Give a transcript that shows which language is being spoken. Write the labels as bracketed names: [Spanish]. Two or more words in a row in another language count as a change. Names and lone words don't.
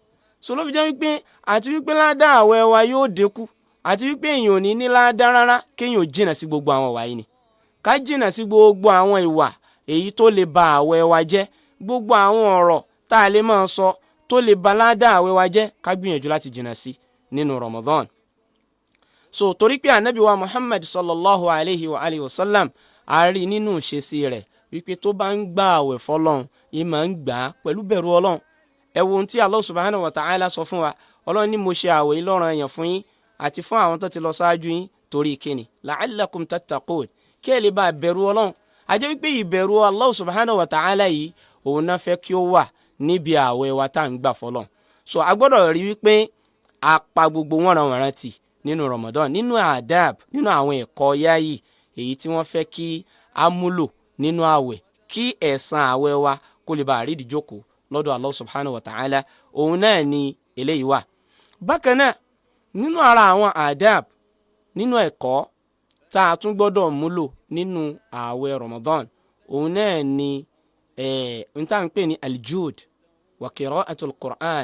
[Yoruba] So ló fi jẹ́ wípé àti wípé ládàá àwẹ̀ wa yóò dínkù, àti wípé èèyàn ò ní ládàá rárá, kéèyàn ò jìnà sí gbogbo àwọn ìwà yìí ni. Ká jìnà sí gbogbo àwọn ìwà èyí tó lè ba àwẹ̀ wa jẹ́, gbogbo àwọn ọ̀rọ̀ tá a lè máa sọ tó lè ba ládàá àwẹ̀ wa jẹ́, ká gbìyànjú láti jìnà sí nínú Ramadan. So torí pé Ànábì wa Muhammad [Arabic] صلى الله عليه وآله وسلم, [Yoruba] a rí nínú ìṣesí rẹ̀ wípé tó bá ń gbà àwẹ̀ fọ́lọ́run, ìmọ̀ ń gbà á pẹ̀lú bẹ̀rù Ọlọ́run. Ẹ wo ohun tí [Arabic] الله سبحانه وتعالى [Yoruba] sọ fún wa. Ọlọ́run ní mo ṣe àwẹ̀ yìí lọ́ranyàn fún yín àti fún àwọn tó ti lọ ṣáájú yín, torí kíni? [Arabic] لعلكم تتقون, [Yoruba] kí ẹ lè bá bẹ̀rù Ọlọ́run. A jẹ́ wípé ìbẹ̀rù [Arabic] الله سبحانه وتعالى [Yoruba] yìí òun náà fẹ́ kí ó wà níbi àwẹ̀ wa tá à ń gbà fọ́lọ́run. So a gbọ́dọ̀ rí wípé a pa gbogbo wọ̀nranwọ̀nran tì nínú Ramadan, nínú adab, nínú àwọn ẹ̀kọ́ yáyì èyí tí wọ́n fẹ́ kí a múlò nínú àwẹ̀, kí ẹ̀san àwẹ̀ wa kó lè bá rídìí jókòó lọ́dọ̀ [Arabic] الله سبحانه وتعالى. [Yoruba] Òun náà ni eléyìí wà. Bákan náà, nínú ara àwọn adab, nínú ẹ̀kọ́ tá a tún gbọ́dọ̀ múlò nínú àwẹ̀ Ramadan, òun náà ni n tá ń pè ní [Arabic] الجود وقراءة القرآن.